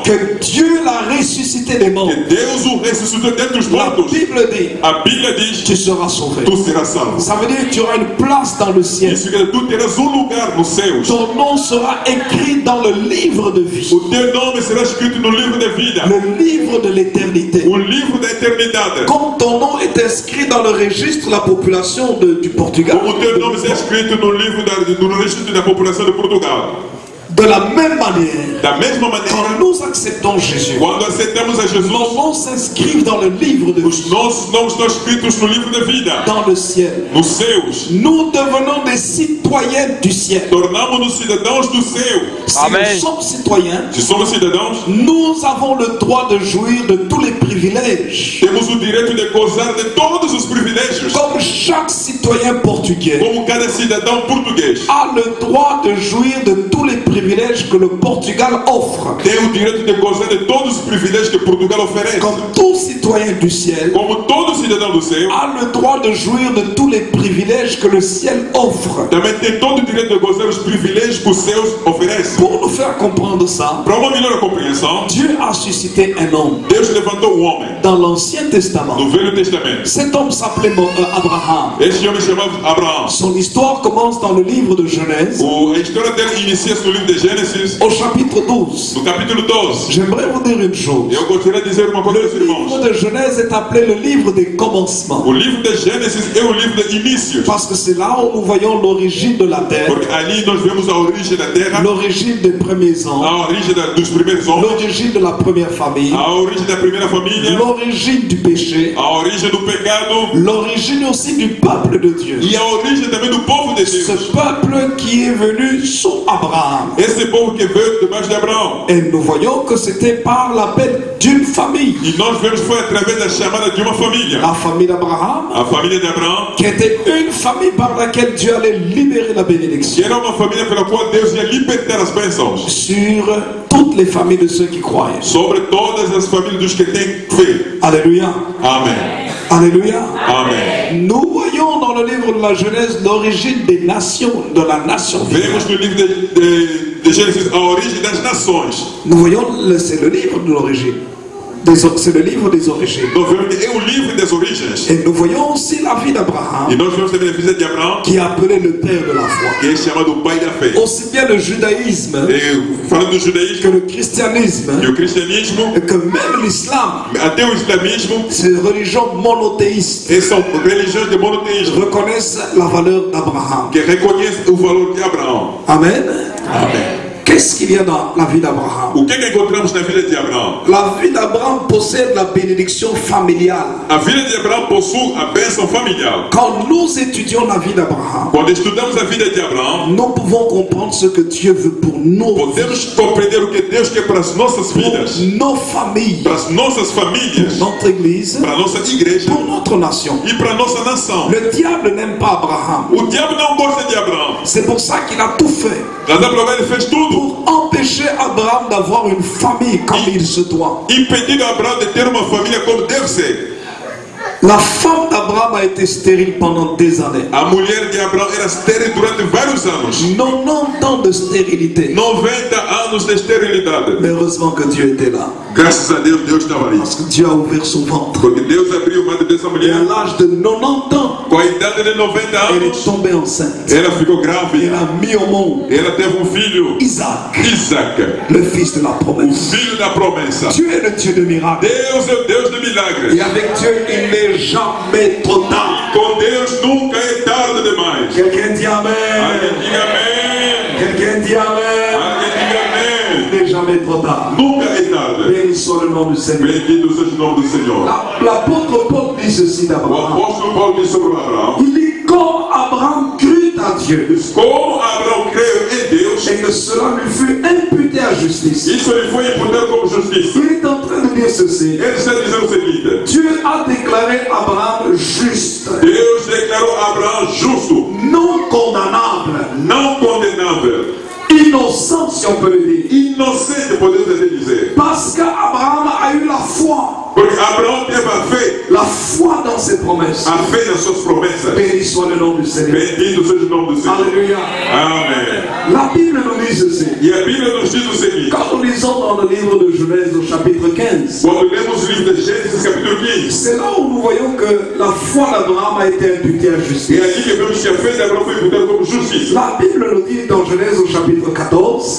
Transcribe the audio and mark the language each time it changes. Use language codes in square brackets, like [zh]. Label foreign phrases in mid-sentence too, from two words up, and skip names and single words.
[fr] que Dieu l'a ressuscité des morts, [pt] que Deus o ressuscitou dentre os [fr] la [pt] mortos, [fr] Bible dit: [pt] a Bíblia diz: [fr] tu seras sauvé. [pt] tu serás salvo. [fr] Ça veut dire que tu auras une place dans le ciel. [pt] Isso que tu terás lugar nos céus. [fr] Ton nom sera écrit dans le livre de vie, [pt] O teu nome será escrito no livro da vida, [fr] le livre de l'éternité. [pt] o livro da eternidade. [fr] Comme ton nom est inscrit dans le registre de la population du Portugal, [pt] Como o teu nome será escrito no livro do registro da população de Portugal. [fr] de la même manière, [pt] Da mesma maneira, [fr] quand nous acceptons Jésus, [pt] quando aceitamos a [fr] nos [pt] Jesus, [fr] noms s'inscrivent dans le livre de vie, [pt] os nossos nomes estão escritos no livro da vida, [fr] dans le ciel. [pt] nos céus. [fr] Nous devenons des citoyens du ciel. [pt] Tornamos-nos cidadãos do céu. [fr] Si Amen. nous sommes citoyens, [pt] Se somos cidadãos, [fr] nous avons le droit de jouir de tous les privilèges. [pt] temos o direito de gozar de todos os privilégios, [fr] Comme chaque citoyen portugais [pt] como cada cidadão português [fr] a le droit de jouir de tous les privilèges que le Portugal offre. [pt] tem o direito de gozar de todos os privilégios que Portugal oferece. [fr] Comme tout citoyen du ciel [pt] Como todo cidadão do céu, [fr] a le droit de jouir de tous les privilèges que le ciel offre. [pt] também tem todo o direito de gozar os privilégios que os céus oferecem. [fr] Pour nous faire comprendre ça, [pt] Para uma melhor compreensão, [fr] Dieu a suscité un homme [pt] Deus levantou um homem [fr] dans l'Ancien Testament. [pt] no Velho Testamento. [fr] Cet homme s'appelait Abraham. [pt] Este homem chamava Abraão. [fr] Son histoire commence dans le livre de Genèse, [pt] A história dele inicia-se no livro de Gênesis, [fr] au chapitre 12. [pt] no capítulo 12. [fr] J'aimerais vous dire une chose. [pt] Eu gostaria de dizer uma coisa aos [fr] Le livre [pt] irmãos. [fr] de Genèse est appelé le livre des commencements. [pt] O livro de Gênesis é o livro de inícios, [fr] Parce que c'est là où nous voyons l'origine de la terre, [pt] porque ali nós vemos a origem da terra, [fr] l'origine des premiers ans, [pt] a origem dos primeiros homens, [fr] l'origine de la première famille, [pt] a origem da primeira família, [fr] l'origine du péché, [pt] a origem do pecado [fr] l'origine aussi du peuple de Dieu. [pt] e a origem também do povo de [fr] Ce [pt] Deus. [fr] peuple qui est venu sous Abraham. [pt] esse povo que veio debaixo de Abraão. [fr] Et nous voyons que c'était par l'appel d'une famille. [pt] E nós vemos que foi através da chamada de uma família. [fr] La famille d'Abraham, [pt] A família de Abraão, [fr] qui était une famille par laquelle Dieu allait libérer la [pt] que [fr] bénédiction [pt] era uma família pela qual Deus ia libertar as bênçãos [fr] sur toutes les familles de ceux qui croient. [pt] sobre todas as famílias dos que têm fé. [fr] Alléluia. [pt] Amém. [fr] Alléluia. [pt] Amém. [fr] Nous voyons dans le livre de la Genèse l'origine des nations, de la nation. [pt] Vemos no livro de Gênesis a origem das nações. [fr] Nous voyons, c'est le livre de l'origine. C'est le livre des origines. [pt] Nós vemos que é o livro das origens. [fr] Et nous voyons aussi la vie d'Abraham, [pt] E nós vemos também a vida de Abraão, [fr] qui est appelé le père de la foi. [pt] que é chamado o pai da fé. [fr] Aussi bien le judaïsme [pt] E, falando do [fr] que [pt] judaísmo [fr] le christianisme, [pt] e o cristianismo, [fr] que même l'islam, [pt] até o islamismo, [fr] ces religions monothéistes, [pt] e são religiões de monoteísmo [fr] reconnaissent la valeur d'Abraham. [pt] que reconhecem o valor de Abraão. [fr] Amen. [pt] Amém. [fr] Qu'est-ce qu'il y a dans la vie d'Abraham? [pt] O que encontramos na vida de Abraão? [fr] La vie d'Abraham possède la bénédiction familiale. [pt] A vida de Abraão possui a bênção familiar. [fr] Quand nous étudions la vie d'Abraham, [pt] Quando estudamos a vida de Abraão, [fr] nous pouvons comprendre ce que Dieu veut pour nous, [pt] podemos compreender o que Deus quer para as nossas [fr] pour [pt] vidas, [fr] nos familles, [pt] para as nossas [fr] pour [pt] famílias, [fr] notre église, [pt] para a nossa igreja [fr] pour notre nation. [pt] e para a nossa nação. [fr] Le diable n'aime pas Abraham. [pt] O diabo não gosta de Abraão. [fr] C'est pour ça qu'il a tout fait [pt] Razão pela qual ele fez tudo, [fr] pour empêcher Abraham d'avoir une famille comme il se doit. [pt] impedindo Abraão de ter uma família como deve ser. [fr] La femme d'Abraham a été stérile pendant des années. [pt] A mulher de Abraão era estéril durante vários anos. [fr] 90 ans de stérilité. [pt] 90 anos de esterilidade. [fr] Mais heureusement que Dieu était là. [pt] Graças a Deus, Deus estava ali. [fr] Parce que Dieu a ouvert son ventre. [pt] Porque Deus abriu o ventre dessa [fr] Et [pt] mulher. [fr] à l'âge de 90 ans, [pt] Com a idade de 90 [fr] elle [pt] anos, [fr] est tombée enceinte. [pt] ela ficou [fr] Elle [pt] grávida. [fr] a mis au monde [pt] Ela teve um filho, [fr] Isaac, [pt] Isaac, [fr] le fils de la [pt] o [fr] promesse. [pt] filho da promessa. [fr] Dieu est le Dieu de miracles. [pt] Deus é o Deus de [fr] Et [pt] milagres. [fr] avec Dieu, il n'est jamais trop tard. [pt] Com Deus nunca é tarde demais. [fr] Quelqu'un dit [pt] Alguém [fr] Amen. [pt] diga amém. [fr] Quelqu'un dit Amen. [pt] Alguém diga amém. [fr] Il n'est jamais trop tard. [pt] Nunca é tarde. [fr] Béni soit le nom du Seigneur. [pt] Bendito seja o nome do Senhor. [fr] L'apôtre Paul dit ceci [pt] O [fr] d'Abraham. [pt] apóstolo Paulo diz sobre Abraão. [fr] Il dit comme Abraham crut à Dieu [pt] Como Abraão creu em Deus, [fr] et que cela lui fut imputé à justice. [pt] isso lhe foi imputado como justiça. [fr] Il est en train de dire ceci. [pt] Ele está dizendo o seguinte: [fr] Dieu a déclaré Abraham juste, [pt] Deus declarou Abraão justo, [fr] non condamnable, [pt] não condenável, [fr] innocent si on peut le dire. [pt] inocente, podemos até dizer. [fr] Parce qu'Abraham a eu la foi. [pt] Porque Abraão teve a fé [fr] Dans ses promesses. [pt] a fé nas suas promessas. [fr] Béni soit le nom du Seigneur. [pt] Bendito seja o nome do Senhor. [fr] Alléluia. [pt] Amém. [fr] La Bible nous dit ceci. [pt] E a Bíblia nos diz o seguinte: [fr] Quand nous lisons dans le livre de Genèse au chapitre 15, [pt] quando lemos o livro de Gênesis, capítulo 15, [fr] c'est là où nous voyons que la foi d'Abraham a été imputée à [pt] é [fr] justice. [pt] aqui que vemos que a fé de Abraão foi imputada como justiça. [fr] La Bible nous dit dans Genèse au chapitre 14